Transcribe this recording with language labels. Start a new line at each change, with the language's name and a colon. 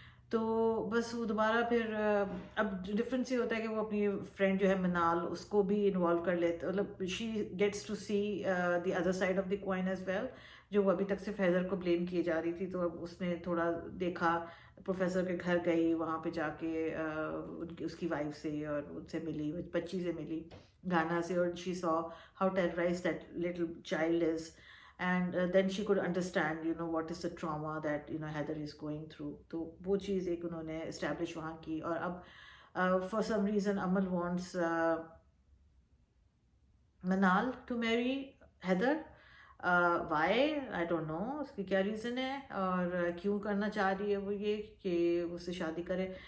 Urdu: تو بس وہ دوبارہ پھر اب ڈفرینس یہ ہوتا ہے کہ وہ اپنی فرینڈ جو ہے منال اس کو بھی انوالو کر لیتے، مطلب
English: she gets to see the other side of the coin as well,
Urdu: جو وہ ابھی تک صرف حیدر کو بلیم کیے جا رہی تھی. تو اب اس نے تھوڑا دیکھا، پروفیسر کے گھر گئی، وہاں پہ جا کے اس کی وائف سے اور ان سے ملی، بچی سے ملی گانا سے، اور
English: She saw how terrorized that little child is. And then she could understand, you know, what is the trauma that, you know, Heather is going through.
Urdu: تو وہ چیز ایک انہوں نے اسٹیبلش وہاں کی. اور اب
English: for some reason Amal wants Manal to marry Heather. Why? I don't know.
Urdu: اس کی کیا ریزن ہے اور کیوں کرنا چاہ رہی ہے وہ یہ کہ اس سے شادی کرے.